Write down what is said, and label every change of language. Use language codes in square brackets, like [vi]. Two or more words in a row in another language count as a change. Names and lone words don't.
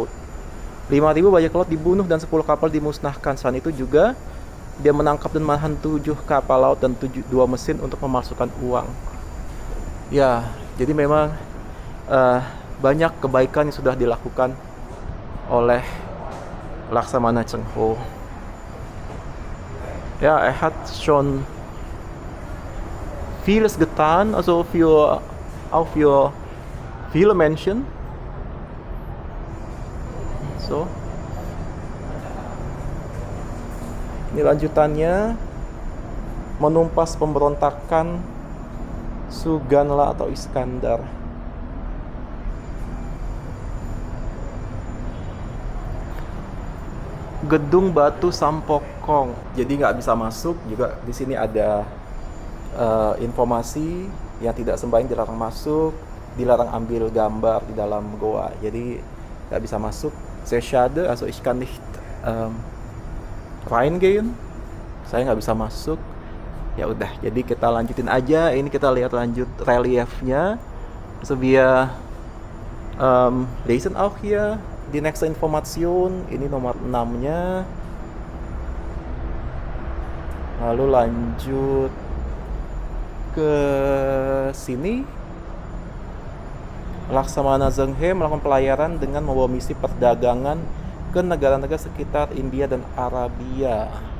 [id] 5.000 bajak laut dibunuh dan 10 kapal dimusnahkan. Saat itu juga dia menangkap dan menahan 7 kapal laut dan 2 mesin untuk memasukkan uang. Ya, jadi memang banyak kebaikan yang sudah dilakukan oleh Laksamana Cheng Ho. [de] Ja, hat schon vieles getan, also auch für viele Menschen. So. [id] Ini lanjutannya, menumpas pemberontakan Suganla atau Iskandar. Gedung Batu Sampokong. Jadi nggak bisa masuk. Juga di sini ada informasi yang tidak sembahyang dilarang masuk, dilarang ambil gambar di dalam goa. Jadi nggak bisa masuk. [de] Sehr schade, also ich kann nicht reingehen. [id] Saya nggak bisa masuk. Ya udah, jadi kita lanjutin aja. Ini kita lihat lanjut reliefnya. [de] So wir lesen auch hier die nächste Information. [id] Ini nomor 6-nya. Lalu lanjut ke sini. Laksamana Zheng He melakukan pelayaran dengan membawa misi perdagangan ke negara-negara sekitar India dan Arabia.